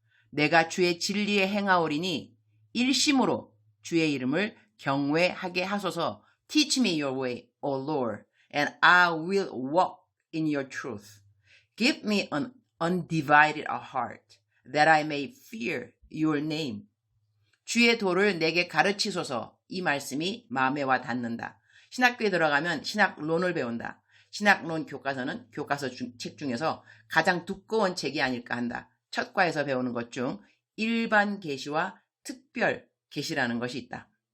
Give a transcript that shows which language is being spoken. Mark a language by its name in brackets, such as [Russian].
[Korean] 내가 주의 진리에 행하오리니 일심으로 주의 이름을 경외하게 하소서. [English] Teach me your way, O Lord, and I will walk in your truth. Give me an undivided heart, that I may fear your name. [Korean] 주의 도를 내게 가르치소서. 이 말씀이 마음에 와 닿는다. 신학교에 들어가면 신학론을 배운다. 신학론 교과서는 교과서 책 중에서 가장 두꺼운 책이 아닐까 한다. 첫 과에서 배우는 것 중 일반 계시와 특별 계시라는 것이 있다.